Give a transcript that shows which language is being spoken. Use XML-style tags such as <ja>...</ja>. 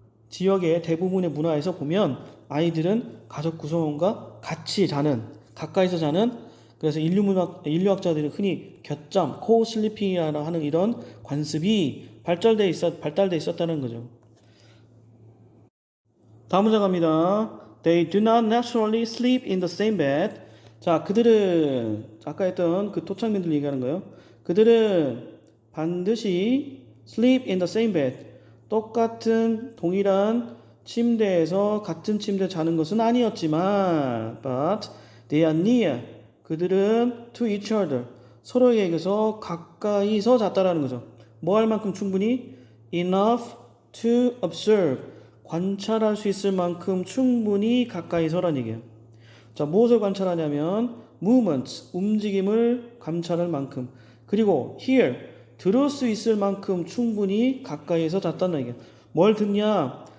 <ko>지역의 대부분의 문화에서 보면 아이들은 가족 구성원과 같이 자는 가까이서 자는 그래서 인류학자들이 흔히 곁잠, 코슬리핑이라고 하는 이런 관습이 발달돼 있었다는 거죠. 다음 문장 갑니다.</ko> <en>They do not naturally sleep in the same bed.</en> <ko>자, 그들은 아까 했던 그 토착민들 얘기하는 거예요. 그들은 반드시</ko> <en>sleep in the same bed.</en> <ko>똑같은 동일한 침대에서 같은 침대 자는 것은 아니었지만</ko> <en>but they are near.</en> <ko>그들은</ko> <en>to each other.</en> <ko>서로에게서 가까이서 잤다라는 거죠. 뭐 할 만큼 충분히</ko> <en>enough to observe.</en> <ko>관찰할 수 있을 만큼 충분히 가까이서란 얘기예요. 자, 무엇을 관찰하냐면 movement, 움직임을 관찰할 만큼 그리고 hear, 들을 수 있을 만큼 충분히 가까이서 잤다는 얘기예요. 뭘 듣냐?</ko>